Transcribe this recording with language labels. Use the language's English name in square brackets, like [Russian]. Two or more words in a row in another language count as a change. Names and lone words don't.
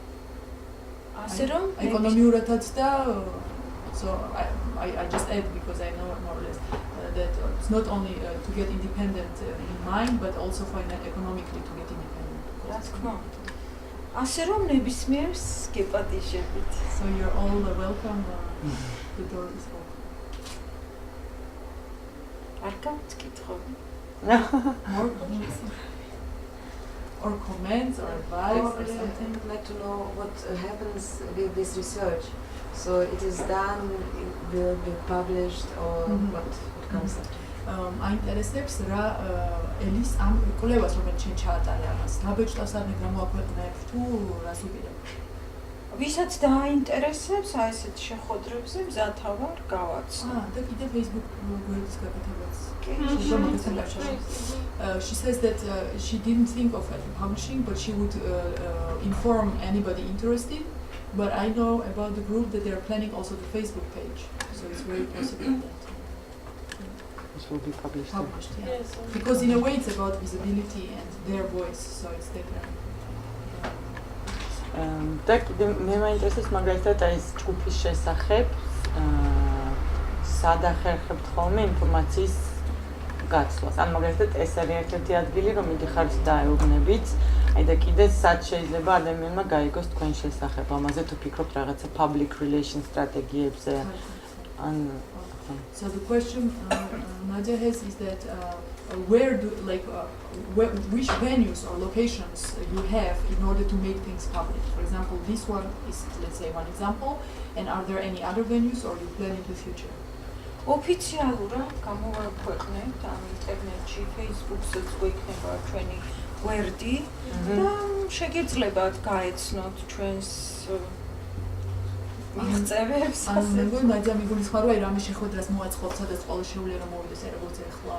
[English] Economiuratat da, so I just add because I know more or less that it's not only to get independent in mind but also economically to get independent. That's cool. [Georgian] ასე რომ ნებისმიერს გეპატიჟებით. [English] So you're all welcome. The door is open. [Georgian] არ გაქვთ კითხვები? [English] More comments? Or comments or advice or something? I would like to know what happens with this research. So it is done, it will be published or what comes after? [Georgian] აინტერესებს რა ელის ამ კვლევას რომელიც შენ ჩაატარე ამას ნაბეჭდავს არ გამოაქვეყნებ თუ რას უყიდებ? ვისაც დააინტერესებს აი ესეთ შეხვედრებზე მზათა ვარ გავაცნო. და კიდე Facebook გვერდის გაკეთებაც. [English] She says that she didn't think of publishing, but she would inform anybody interested. But I know about the group that they are planning also the Facebook page, so it's very possible that this will be published. Yeah. Yes, because in a way it's about visibility and their voice, so it's different. [Georgian] და კიდე მე მაინტერესებს მაგალითად აი ეს ჯგუფის შესახებ სად ახერხებთ ხოლმე ინფორმაციის გაცვლას. ან მაგალითად ეს არის ერთ-ერთი ადგილი, რომ მიდიხართ და ეუბნებით, აი და კიდე სად შეიძლება ადამიანმა გაიგოს თქვენ შესახებ. ამაზე თუ ფიქრობთ რაღაცა [English] public relations strategiებზე. [Georgian] ან [English] So the question Nadia has is that where do which venues or locations you have in order to make things public? For example, this one is, let's say, one example, and are there any other venues or you plan in the future? [Georgian] ოფიციალურად გამოვაქვეყნებთ ამ ინტერნეტში, Facebook-საც გვექნება ჩვენი გვერდი და შეგეძლებათ გაეცნოთ ჩვენს მიღწევებს. მე მგონია მიგულისხმარ რომ აი რამე შეხვედრას მოაწყობთ, სადაც ყველა შეუძლია რომ მოვიდეს აი როგორც ეხლა.